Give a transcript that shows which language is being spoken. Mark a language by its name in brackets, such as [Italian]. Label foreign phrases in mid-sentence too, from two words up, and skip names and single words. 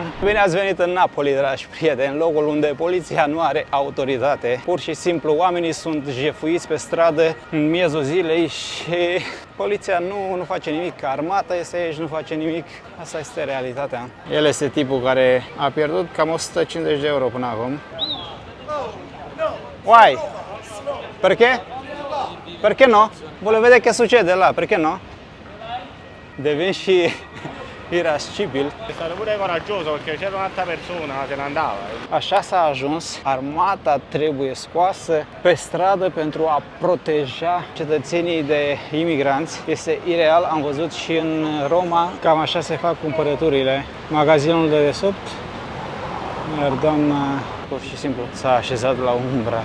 [Romanian] Bine ați venit în Napoli, dragi prieteni, locul unde poliția nu are autoritate. Pur și simplu oamenii sunt jefuiți pe stradă în miezul zilei și poliția nu face nimic. Armata este aici, nu face nimic. Asta este realitatea. El este tipul care a pierdut cam 150 de euro până acum. [English] Why? [Italian] Perché? Perché no? Volevo vedere che succede là, perché no? [Romanian] Devin și irascibil. [Italian] È stato pure coraggioso perché c'era un'altra persona, se ne andava. [Romanian] Așa s-a ajuns. Armata trebuie scoasă pe stradă pentru a proteja cetățenii de imigranți. Este ireal, am văzut și în Roma, cam așa se fac cumpărăturile. Magazinul de desubt, iar doamna pur și simplu s-a așezat la umbră.